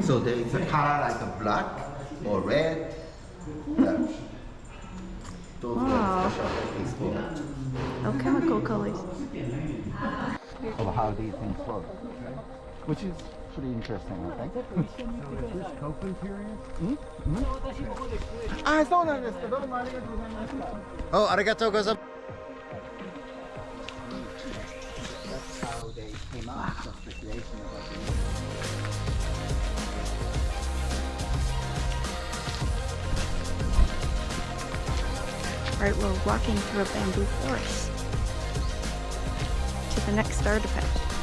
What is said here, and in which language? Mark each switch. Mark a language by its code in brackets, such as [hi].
[en] So there is a color like a black or red. Yeah. Those Wow. are special headpiece for Alchemical colors. of how these things work. Which is pretty interesting, I think. Kofun period? [ja] あ、そうなんですか。どうもありがとうございました。 Oh, arigatou gozaimasu. [en] That's how they came up with the speculation about the Alright, we're walking through a bamboo forest to the next artifact.